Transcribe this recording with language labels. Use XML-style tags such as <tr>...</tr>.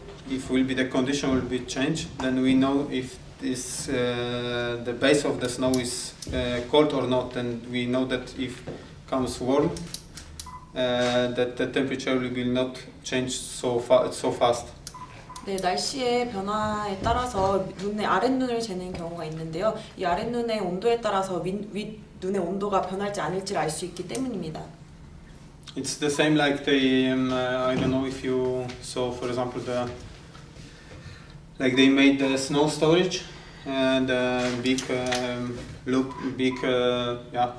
<en>If will be the condition will be changed, then we know if this the base of the snow is cold or not, and we know that if comes warm, that the temperature will not change so fast.</en> <ko>네, 날씨의 변화에 따라서 눈의 아랫눈을 재는 경우가 있는데요. 이 아랫눈의 온도에 따라서 윗눈의 온도가 변할지 아닐지를 알 수 있기 때문입니다.</ko> <en>It's the same like the I don't know if you saw, for example, like they made the snow storage and big loop, big yeah.</en>